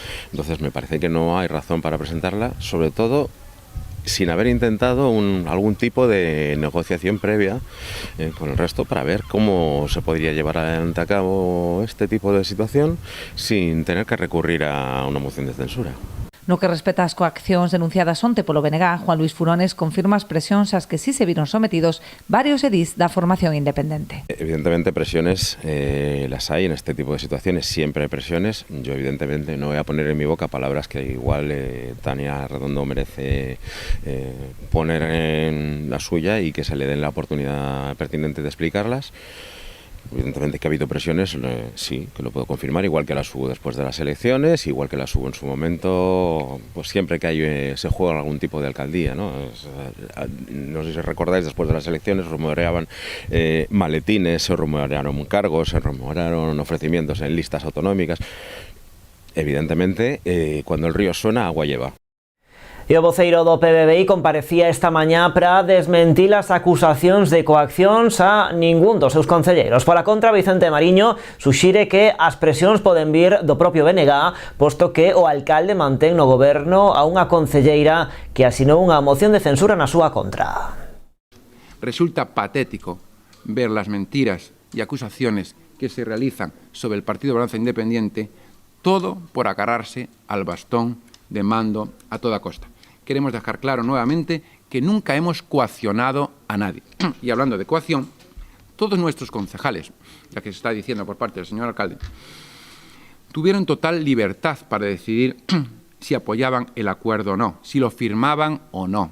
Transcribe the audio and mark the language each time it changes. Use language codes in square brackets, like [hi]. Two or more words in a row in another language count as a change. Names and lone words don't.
[es] Entonces me parece que no hay razón para presentarla, sobre todo sin haber intentado algún tipo de negociación previa con el resto para ver cómo se podría llevar adelante a cabo este tipo de situación sin tener que recurrir a una moción de censura. [gl] No que respecta ás coaccións denunciadas onte polo BNG, Juan Luis Furones confirma as presións ás que sí se viron sometidos varios edís da formación independente. [es] Evidentemente presiones las hay en este tipo de situaciones, siempre hay presiones. Yo evidentemente no voy a poner en mi boca palabras que igual Tania Redondo merece poner en la suya y que se le den la oportunidad pertinente de explicarlas. Evidentemente que ha habido presiones, sí, que lo puedo confirmar, igual que las hubo después de las elecciones, igual que las hubo en su momento, pues siempre que hay, se juega algún tipo de alcaldía, ¿no? No sé si recordáis, después de las elecciones rumoreaban maletines, se rumorearon cargos, se rumorearon ofrecimientos en listas autonómicas. Evidentemente, cuando el río suena, agua lleva. [gl] E o voceiro do PBBI comparecía esta mañá para desmentir as acusacións de coaccións a ningún dos seus concelleiros. Pola contra, Vicente Mariño suxire que as presións poden vir do propio BNG, posto que o alcalde mantén no goberno a unha concelleira que asinou unha moción de censura na súa contra. [es] Resulta patético ver las mentiras y acusaciones que se realizan sobre el Partido Balance Independiente, todo por agarrarse al bastón de mando a toda costa. Queremos dejar claro nuevamente que nunca hemos coaccionado a nadie. Y hablando de coacción, todos nuestros concejales, ya que se está diciendo por parte del señor alcalde, tuvieron total libertad para decidir si apoyaban el acuerdo o no, si lo firmaban o no.